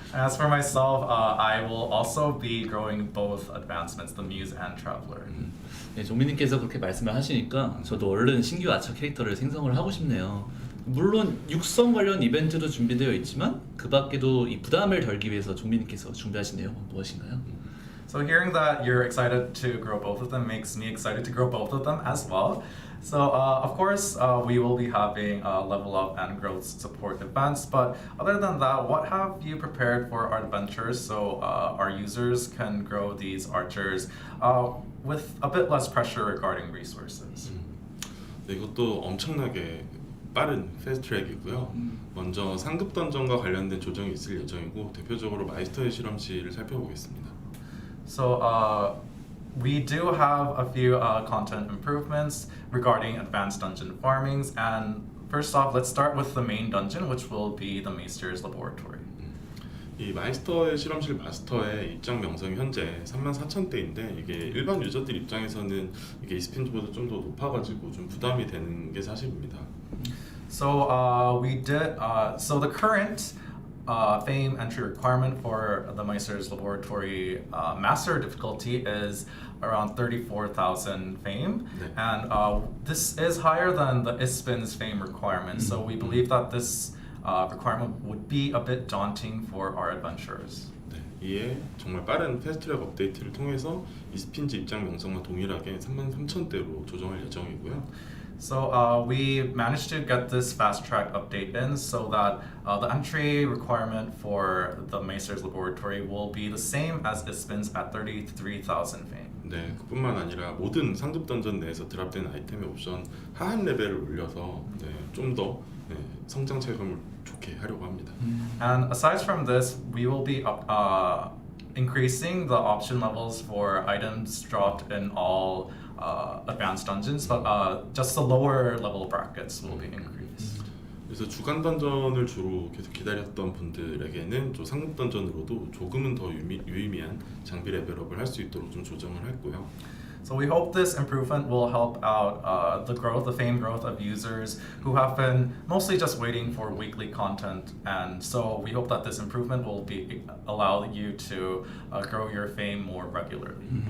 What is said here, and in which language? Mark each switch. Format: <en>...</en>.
<en>As for myself, I will also be growing both advancements, the Muse and Traveler.</en> <ko>네, 종민님께서 그렇게 말씀을 하시니까 저도 얼른 신규 아처 캐릭터를 생성을 하고 싶네요. 물론 육성 관련 이벤트도 준비되어 있지만 그 밖에도 이 부담을 덜기 위해서 종민님께서 준비하신 내용은 무엇인가요?</ko> <en>So hearing that you're excited to grow both of them makes me excited to grow both of them as well. So of course we will be having level up and growth support events, but other than that, what have you prepared for our adventures so our users can grow these archers with a bit less pressure regarding resources?</en> <ko>네, 이것도 엄청나게 빠른 패스트 트랙이고요. 먼저 상급 던전과 관련된 조정이 있을 예정이고 대표적으로 마이스터의 실험실을 살펴보겠습니다.</ko> <en>So we do have a few content improvements regarding advanced dungeon farmings, and first off, let's start with the main dungeon, which will be the Maester's laboratory.</en> <ko>이 마이스터의 실험실 마스터의 입장 명성이 현재 34,000대인데 이게 일반 유저들 입장에서는 이게 이스핀보다 좀 더 높아가지고 좀 부담이 되는 게 사실입니다.</ko> <en>So we did. So the current fame entry requirement for the Meister's Laboratory master difficulty is around 34,000 fame,</en> <ko>네.</ko> <en>and this is higher than the ISPIN's fame requirement. So we believe that this requirement would be a bit daunting for our adventurers.</en> <ko>네, 이에 정말 빠른 패스트트랙 업데이트를 통해서 이스핀즈 입장 명성과 동일하게 33,000대로 조정할 예정이고요.</ko> <en>So we managed to get this fast track update in so that the entry requirement for the Meister's Laboratory will be the same as ISPIN's at 33,000 fame.</en> <ko>네, 그뿐만 아니라 모든 상급 던전 내에서 드랍되는 아이템의 옵션 하한 레벨을 올려서 네, 좀 더 성장 체감을 좋게 하려고 합니다.</ko> <en>And aside from this, we will be increasing the option levels for items dropped in all advanced dungeons, but just the lower level brackets will be increased.</en> <ko>그래서 주간 던전을 주로 계속 기다렸던 분들에게는 좀 상급 던전으로도 조금은 더 유의미한 장비 레벨업을 할 수 있도록 좀 조정을 했고요.</ko> <en>So we hope this improvement will help out the fame growth of users who have been mostly just waiting for weekly content, and so we hope that this improvement will allow you to grow your fame more regularly.</en>